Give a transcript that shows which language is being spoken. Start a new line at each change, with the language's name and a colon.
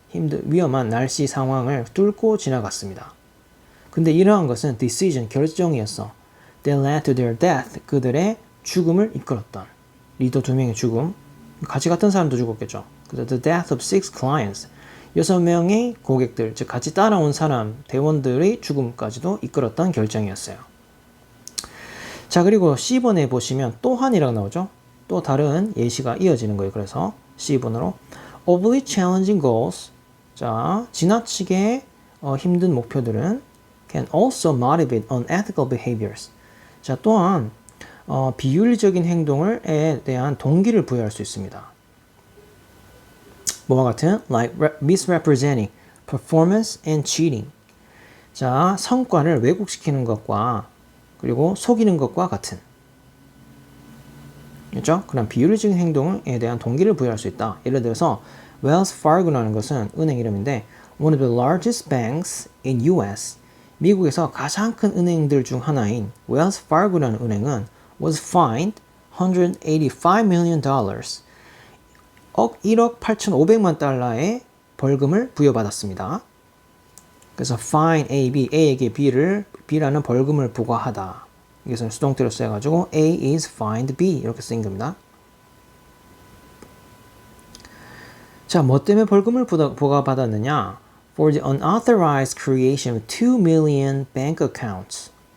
Korean: 위험한 날씨 상황을 뚫고 지나갔습니다. 근데 이러한 것은 decision, 결정이었어.
English: That led to their death,
Korean: 그들의 죽음을 이끌었던. 리더 2명의 죽음. 같이 갔던 사람도 죽었겠죠. 그래서
English: the death of 6 clients.
Korean: 6명의 고객들, 즉 같이 따라온 사람, 대원들의 죽음까지도 이끌었던 결정이었어요. 자, 그리고 C번에 보시면 또한이라고 나오죠. 또 다른 예시가 이어지는 거예요. 그래서 C번으로
English: overly challenging goals.
Korean: 자, 지나치게 힘든 목표들은
English: can also motivate unethical behaviors.
Korean: 자, 또한 비윤리적인 행동에 대한 동기를 부여할 수 있습니다. 뭐와 같은?
English: Like misrepresenting, performance and cheating.
Korean: 자, 성과를 왜곡시키는 것과 그리고 속이는 것과 같은. 그렇죠? 그런 비윤리적인 행동에 대한 동기를 부여할 수 있다. 예를 들어서 Wells Fargo라는 것은 은행 이름인데
English: one of the largest banks in US.
Korean: 미국에서 가장 큰 은행들 중 하나인 Wells Fargo라는 은행은
English: was fined $185 million.
Korean: 1억 8,500만 달러의 벌금을 부여받았습니다. 그래서 fine A, B, A에게 B라는 벌금을 부과하다. 이것은 수동태로 써가지고
English: A is fined B
Korean: 이렇게 쓰인 겁니다. 자, 뭐 때문에 벌금을 부과받았느냐?
English: For the unauthorized creation of 2 million bank accounts.